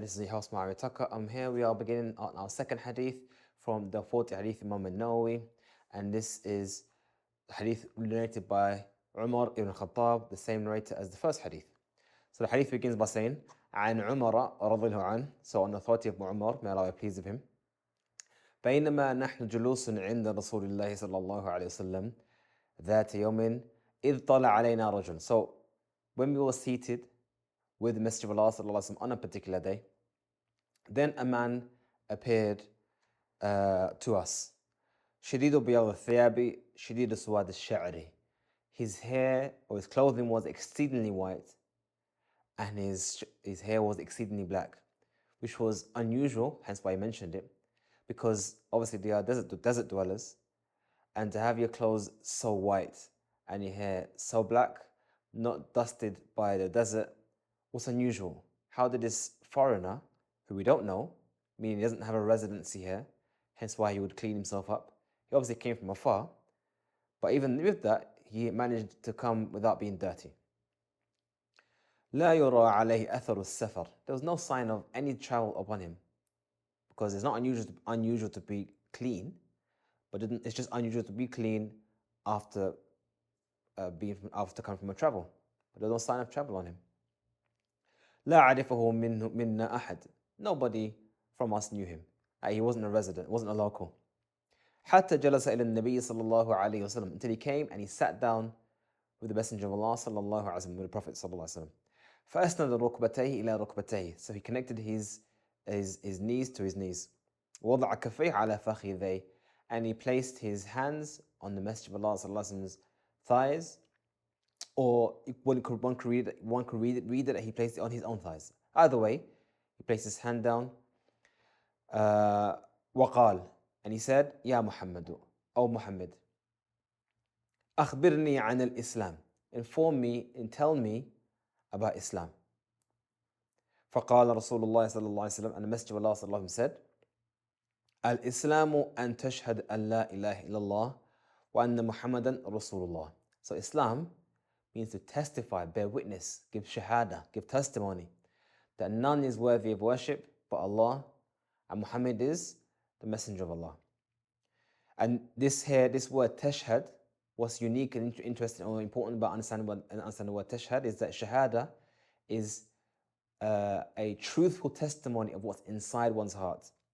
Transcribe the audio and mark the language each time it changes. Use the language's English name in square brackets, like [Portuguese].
[English] This is your host, Ma'ari Tucker. I'm here. We are beginning on our second hadith from the 40th hadith of Imam Nawawi. And this is hadith narrated by Umar ibn Khattab, the same narrator as the first hadith. So the hadith begins by saying, [Arabic] عن عمر رضي الله عنه. [English] So on the authority of Umar, may Allah be pleased with him. [Arabic] بينما نحن جلوس عند رسول الله صلى الله عليه وسلم ذات يوم إذ طلع علينا رجل. [English] So when we were seated with the Messenger of Allah sallallahu alaihi wasallam on a particular day, then a man appeared to us. [Arabic] شديد بياض الثياب شديد سواد الشعر. [English] His hair or his clothing was exceedingly white, and his hair was exceedingly black, which was unusual, hence why I mentioned it, because obviously they are desert dwellers, and to have your clothes so white and your hair so black, not dusted by the desert, was unusual. How did this foreigner, who we don't know, meaning he doesn't have a residency here, hence why he would clean himself up? He obviously came from afar, but even with that, he managed to come without being dirty. [Arabic] لا يرى عليه أثر السفر. [English] There was no sign of any travel upon him, because it's not unusual to be clean, but it's just unusual to be clean after after coming from a travel. But there's no sign of travel on him. [Arabic] لا عرفه منا أحد. [English] Nobody from us knew him. He wasn't a resident, wasn't a local. [Arabic] حتى جلس إلى النبي صلى الله عليه وسلم, [English] until he came and he sat down with the Messenger of Allah [Arabic] صلى الله عليه وسلم, [English] with the Prophet [Arabic] صلى الله عليه وسلم. فأسند ركبتيه إلى ركبتيه. [English] So he connected his knees to his knees. [Arabic] وضع كفيه على فخذيه. [English] And he placed his hands on the Messenger of Allah [Arabic] صلى الله عليه وسلم's [English] thighs, or one could read it that he placed it on his own thighs. Either way, he placed his hand down. [Arabic] وقال, [English] and he said, [Arabic] يا محمد, [English] O Muhammad, [Arabic] أخبرني عن الإسلام. [English] Inform me and tell me about Islam. [Arabic] فقال رسول الله صلى الله عليه وسلم, [English] and the Messenger of Allah [Arabic] صلى الله عليه وسلم [English] said, [Arabic] الإسلام أن تشهد أن لا إله إلا الله وأن محمدا رسول الله. [English] So Islam means to testify, bear witness, give shahada, give testimony that none is worthy of worship but Allah, and Muhammad is the Messenger of Allah. And this word tashhad, what's unique and interesting or important about understanding the word tashhad is that shahada is a truthful testimony of what's inside one's heart.